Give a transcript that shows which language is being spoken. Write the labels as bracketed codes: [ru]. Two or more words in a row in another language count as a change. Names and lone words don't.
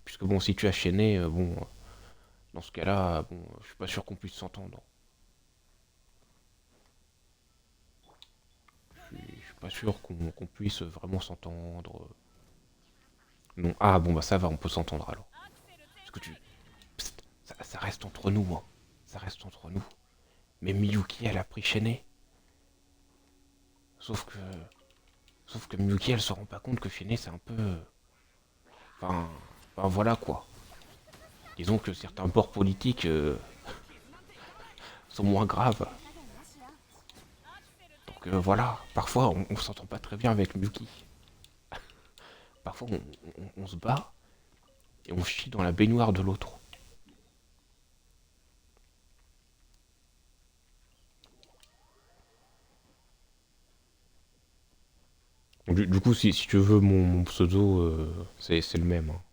[fr] Puisque bon, si tu as chaîné, bon, dans ce cas-là, bon, je suis pas sûr qu'on puisse s'entendre. Je suis pas sûr qu'on puisse vraiment s'entendre. Non. Ah bon, bah ça va, on peut s'entendre alors. [ja] アクセル全 [fr] Parce que tu... Psst, ça reste entre nous, hein. Ça reste entre nous. Mais Miyuki, elle a pris chaîné. Sauf que... Sauf que Miyuki, elle se rend pas compte que chaîné, c'est un peu... Enfin... Enfin, voilà quoi. Disons que certains bords politiques sont moins graves. [ja] 加減なしよ。 [fr] Donc voilà, parfois on s'entend pas très bien avec Miyuki. Parfois on se bat et on chie dans la baignoire de l'autre. Du coup, si tu veux, mon pseudo, c'est le même, hein.